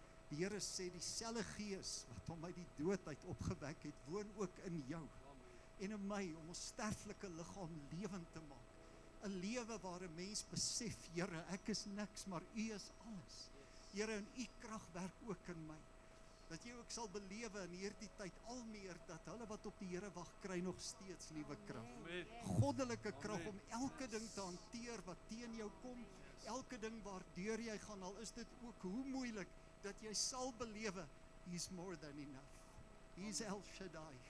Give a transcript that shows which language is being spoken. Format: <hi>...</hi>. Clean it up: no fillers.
<af>Die Here sê dieselfde Gees wat hom uit die dood uit opgewek het, woon ook in jou. En in my, om ons sterflike liggaam lewend te maak. 'n Lewe waar 'n mens besef, Here, ek is niks, maar U is alles. Here, en U krag werk ook in my. Dat jy ook sal belewe in hierdie tyd al meer, dat hulle wat op die Here wag, kry nog steeds nuwe krag. Amen. Goddelike krag Amen. om elke ding te hanteer wat teen jou kom, elke ding waardeur jy gaan, al is dit ook hoe moeilik, dat jy sal belewe,</af> <en>He's more than enough. He's El Shaddai.</en>